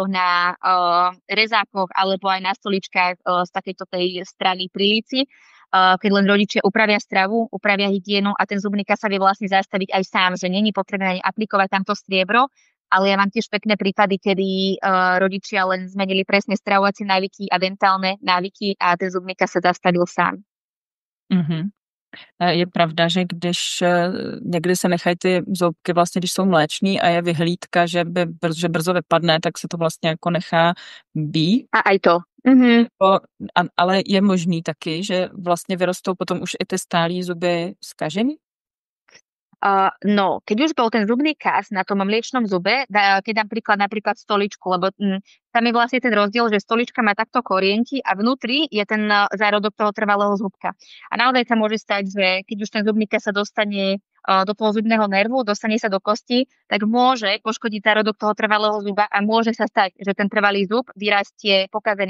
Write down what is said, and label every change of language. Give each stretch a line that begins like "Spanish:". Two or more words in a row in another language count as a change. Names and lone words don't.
Slovak: na rezákoch alebo aj na stoličkách z takejto tej strany pri líci, keď len rodičia upravia stravu, upravia hygienu a ten zubný kas sa vie vlastne zastaviť aj sám, že není potrebné ani aplikovať tamto striebro, ale ja mám tiež pekné prípady, kedy rodičia len zmenili presne stravovacie návyky a dentálne návyky a ten zubný kas sa zastavil sám. Mm-hmm.
Czech: Je pravda, že když někdy se nechají ty zoubky vlastně, když jsou mléční a je vyhlídka, že brzo vypadne, tak se to vlastně jako nechá být.
Slovak: A aj to. Mhm.
Czech: Ale je možný taky, že vlastně vyrostou potom už i ty stálí zuby zkažený?
Slovak: No, keď už bol ten zubný kaz na tom mliečnom zube, keď dám napríklad stoličku, lebo tam je vlastne ten rozdiel, že stolička má takto korienky a vnútri je ten zárodok toho trvalého zubka. A naozaj sa môže stať, že keď už ten zubný kaz sa dostane do toho zubného nervu, dostane sa do kosti, tak môže poškodiť zárodok toho trvalého zuba a môže sa stať, že ten trvalý zub vyrastie pokazený.